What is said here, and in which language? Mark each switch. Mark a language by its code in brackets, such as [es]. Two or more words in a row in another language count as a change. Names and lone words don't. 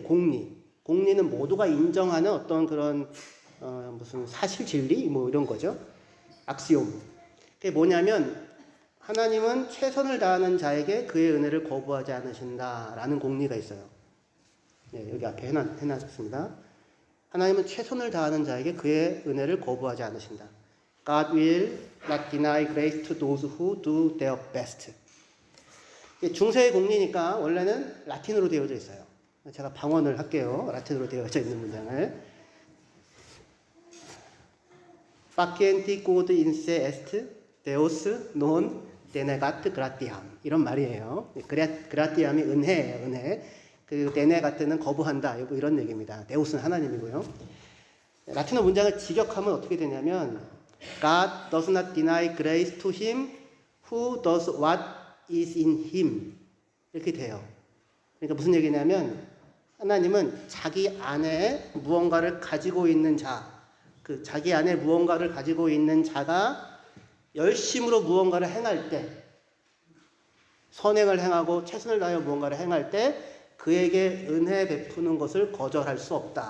[ko] 공리는 모두가 인정하는 어떤 그런 무슨 사실 진리 뭐 이런 거죠. 악시옴. 그게 뭐냐면 하나님은 최선을 다하는 자에게 그의 은혜를 거부하지 않으신다라는 공리가 있어요. 네, 여기 앞에 해놨습니다. 하나님은 최선을 다하는 자에게 그의 은혜를 거부하지 않으신다. [en] God will not deny grace to those who do their best. [ko] 중세의 공리니까 원래는 라틴어로 되어져 있어요. 제가 방언을 할게요. 라틴어로 되어져 있는 문장을. [la] Facienti quod inse est Deus non denegat gratiam. [ko] 이런 말이에요. 그라티암이 은혜예요. 은혜. 그 denegat는 거부한다. 이런 얘기입니다. 데우스는 하나님이고요. 라틴어 문장을 직역하면 어떻게 되냐면 [en] God does not deny grace to him who does what is in him. [ko] 이렇게 돼요. 그러니까 무슨 얘기냐면 하나님은 자기 안에 무언가를 가지고 있는 자, 그 자기 안에 무언가를 가지고 있는 자가 열심으로 무언가를 행할 때, 선행을 행하고 최선을 다하여 무언가를 행할 때 그에게 은혜 베푸는 것을 거절할 수 없다.